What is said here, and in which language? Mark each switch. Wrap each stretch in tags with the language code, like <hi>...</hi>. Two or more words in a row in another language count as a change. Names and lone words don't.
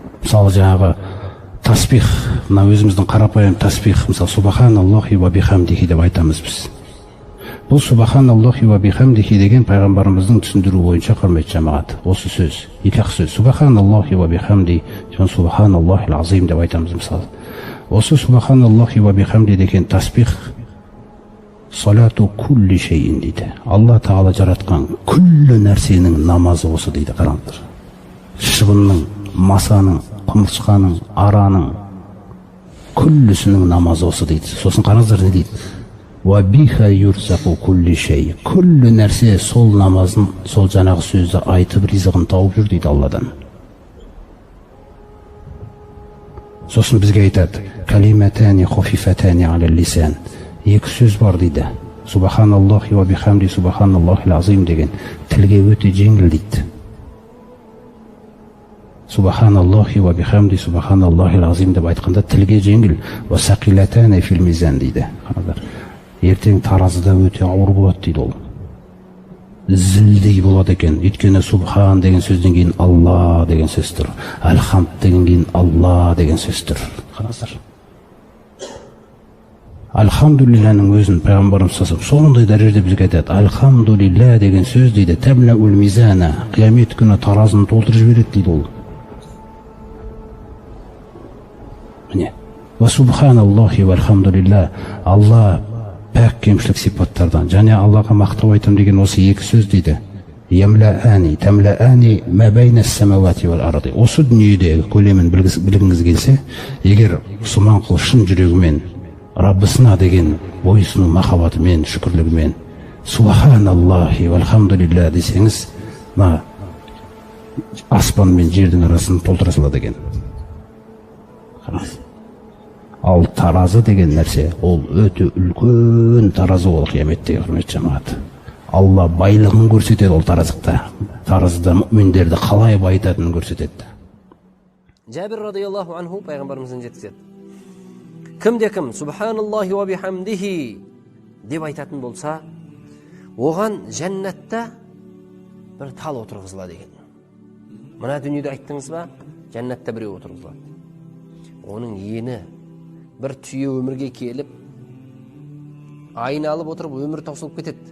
<kk>Мысалы жаңағы таспих, мына өзіміздің қарапайым таспих, мысалы</kk> <ar>سبحان الله وبحمده</ar> <kk>деп айтамыз біз. Бұл</kk> <ar>سبحان الله وبحمده</ar> <kk>деген пайғамбарымыздың түсіндіру бойынша, құрметті жамағат, осы сөз, екі-ақ сөз.</kk> <ar>سبحان الله وبحمده سبحان الله العظيم</ar> <kk>деп айтамыз мысалы.</kk> <ar>Осы سبحان الله وبحمده</ar> <kk>деген таспих</kk> <ar>صلاة كل شيء дейді.</ar> <kk>Алла тағала жаратқан күллі нәрсенің намазы осы дейді. Қараңыздар. Шыбынның, масаның, құмырсқаның, араның күллісінің намазы осы дейді. Сосын қараңыздар не дейді?</kk> <ar>وبها يرزق كل شيء.</ar> <kk>Күллі нәрсе сол намазын, сол жаңағы сөзді айтып ризығын тауып жүр дейді Алладан. Сосын бізге айтады:</kk> <ar>كلمتان خفيفتان على اللسان.</ar> <kk>Екі сөз бар дейді.</kk> <ar>سبحان الله وبحمده سبحان الله العظيم</ar> <kk>деген тілге өте жеңіл дейді.</kk> <ar>سبحان الله وبحمده سبحان الله العظيم</ar> <kk>деп айтқанда тілге жеңіл.</kk> <ar>وثقيلتان في الميزان</ar> <kk>дейді. Ертең таразыда өте ауыр болады дейді ол. Зілдей болады екен. Өйткені субхан деген сөзден кейін Алла деген сөз тұр. Алхамд деген кейін Алла деген сөз тұр. Қараңыздар. Алхамдулилланың өзін пайғамбарымыз сондай дәрежеде бізге айтады. Алхамдулилла деген сөз дейді.</kk> <ar>تملأ الميزان.</ar> <kk>Қиямет күні таразыны толтырып жібереді дейді ол. Міне.</kk> <ar>وسبحان الله والحمد لله.</ar> <kk>Алла пәк кемшілік сипаттардан. Және Аллаға мақтау айтам деген осы екі сөз дейді.</kk> <ar>يملآن تملآن ما بين السماوات والأرض.</ar> <kk>Осы дүниедегі көлемін білгіңіз келсе, егер Мұсылман шын жүрегімен Раббысына деген бойсыну махаббатымен, шүкірлігімен</kk> <ar>سبحان الله والحمد لله</ar> <kk>десеңіз, аспан мен жердің арасын толтыра салады екен. Ал таразы деген нәрсе, ол өте үлкен таразы ол қияметтегі, құрметті жамағат. Алла байлығын көрсетеді ол таразықта. Таразыда мүминдерді қалай байытатынын көрсетеді. Жабир</kk> <ar>رضي الله عنه</ar> <kk>пайғамбарымыздың жеткізеді. Кімде кім</kk> <ar>سبحان الله وبحمده</ar> <kk>деп айтатын болса, оған жәннатта бір тал отырғызылады екен. Мына дүниеде айттыңыз ба, жәннатта біреу отырғызылады. Оның ені бір түйе өмірге келіп, айналып отырып өмір таусылып кетеді.</kk>